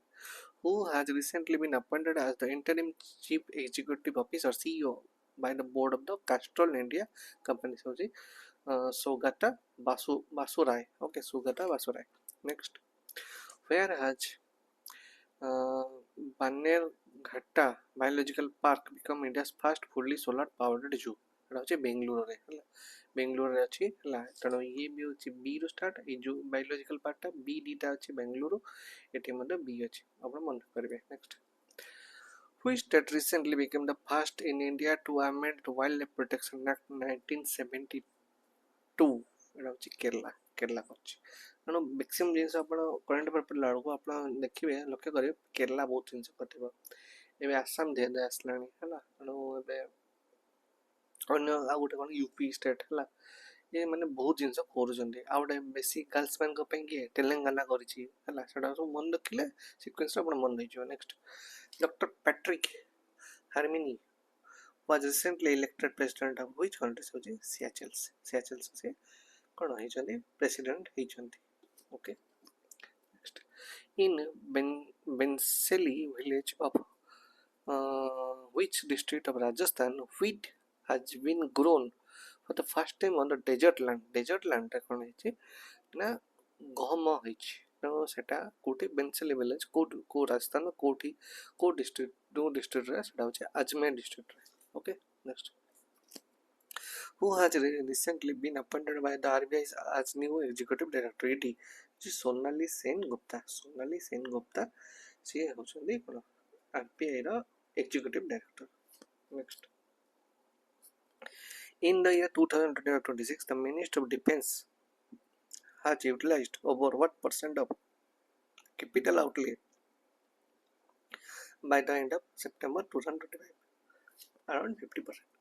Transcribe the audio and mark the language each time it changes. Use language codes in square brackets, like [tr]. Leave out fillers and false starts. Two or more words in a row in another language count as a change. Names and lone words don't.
[en] Who has recently been appointed as the interim chief executive officer CEO by the board of the Castrol India company. So Sugata Basurai. Okay, Sugata Basurai. Next, where has Bannerghatta Biological Park become India's first fully solar powered zoo? [or] ଏଟା ହେଉଛି ବେଙ୍ଗଲୁରରେ ହେଲା ବେଙ୍ଗଲୁରରେ ଅଛି ହେଲା ତେଣୁ ଇଏ ବି ହେଉଛି ବି ରୁ ଷ୍ଟାର୍ଟ ଏଇ ଯେଉଁ ବାୟୋଲୋଜିକାଲ ପାର୍ଟଟା ବି ଦୁଇଟା ଅଛି ବେଙ୍ଗଲୁରୁ ଏଠି ମଧ୍ୟ ବି ଅଛି ଆପଣ ମନେ କରିବେ ନେକ୍ସଟ [en] Which state recently became the first in India to amend the Wildlife Protection Act 1972? [or] ଏଟା ହେଉଛି କେରଲା ଅଛି ତେଣୁ ମ୍ୟାକ୍ସିମମ୍ ଜିନିଷ ଆପଣ [en] current affair [or] ପଢ଼ିଲା ବେଳକୁ ଆପଣ ଦେଖିବେ ଲକ୍ଷ୍ୟ କରିବେ କେରଲା ବହୁତ ଜିନିଷ କରିଥିବ ଏବେ ଆସାମ ଧୀରେ ଧୀରେ ଆସିଲାଣି ହେଲା ତେଣୁ ଏବେ ଅନ୍ୟ ଆଉ ଗୋଟେ କ'ଣ [en] UP state [or] ହେଲା ଏ ମାନେ ବହୁତ ଜିନିଷ କରୁଛନ୍ତି ଆଉ ଗୋଟେ ବେଶୀ ଗାର୍ଲସ ମାନଙ୍କ ପାଇଁ କିଏ ତେଲେଙ୍ଗାନା କରିଛି ହେଲା ସେଟା ସବୁ ମନେ ରଖିଲେ ସିକ୍ୱେନ୍ସରେ ଆପଣ ମନେ ରହିଯିବ [en] next Doctor Patrick Harmini was recently elected president of which country? [or] ହେଉଛି ସିଆଚେଲ୍ସ ସେ କ'ଣ ହେଇଛନ୍ତି ପ୍ରେସିଡେଣ୍ଟ ହେଇଛନ୍ତି [en] okay next in Benseli village of which district of Rajasthan wheat has been grown for the first time on the desert land [or] ଟା କ'ଣ ହେଇଛି ନା ଗହମ ହେଇଛି ତେଣୁ ସେଟା କେଉଁଠି ବେନ୍ସେଲି ଭିଲେଜ କେଉଁ ରାଜସ୍ଥାନ କେଉଁଠି କେଉଁ ଡିଷ୍ଟ୍ରିକ୍ଟ ଯେଉଁ ଡିଷ୍ଟ୍ରିକ୍ଟରେ ସେଟା ହେଉଛି ଆଜମେର ଡିଷ୍ଟ୍ରିକ୍ଟରେ [en] okay next who has recently been appointed by the RBI as new executive director [or] ଏଠି ସୋନାଲି ସେନ ଗୁପ୍ତା ସିଏ ହେଉଛନ୍ତି କ'ଣ RBIର [en] executive director next in the year 2025-26 the Ministry of Defence has utilized over what percent of capital outlay by the end of September 2025 around 50%.